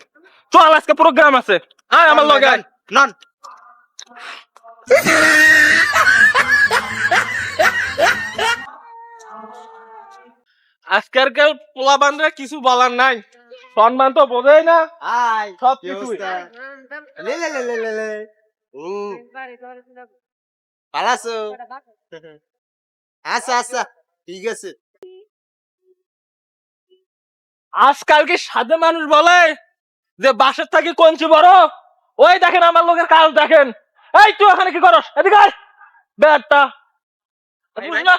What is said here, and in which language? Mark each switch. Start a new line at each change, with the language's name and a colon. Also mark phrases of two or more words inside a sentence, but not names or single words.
Bangla: চল আজকে প্রোগ্রাম আছে, আয় আমার লগে আয়। নন আজকের কাল পোলা বান্ধে কিছু বলার নাই, সম্মান তো বোঝেই না আয় সব কি কিছুই। অবস্থা? লে লে লে লে লে লে পালাসো আচ্ছা আচ্ছা ঠিক আছে। আজকাল কি সাধে মানুষ বলে যে বাসের থাকি কঞ্চি বড়? ওই দেখেন আমার লোকের কাজ দেখেন। এই তুই ওখানে কি করস? এদিকে আয় বেটা। বুঝ না?